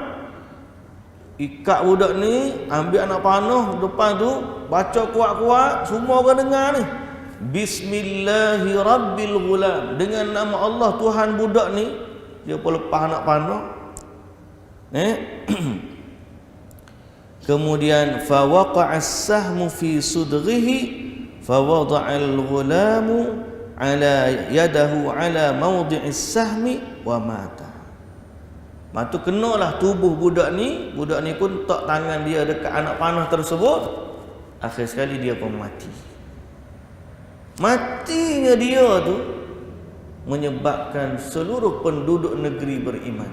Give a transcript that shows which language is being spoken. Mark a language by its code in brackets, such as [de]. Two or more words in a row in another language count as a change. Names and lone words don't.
[ms] Ikat budak ni, ambil anak panah depan tu, baca kuat-kuat, semua orang dengar ni. Bismillahirrabbilghulam. Dengan nama Allah Tuhan budak ni. Dia pun lepas anak panah. [ar] Kemudian فوقع السهم في صدغه فوضع الغلام على يده على موضع السهم ومات. [ms] Maka kenalah tubuh budak ni pun tak tangan dia dekat anak panah tersebut, Akhir sekali dia pun mati. Matinya dia tu menyebabkan seluruh penduduk negeri beriman.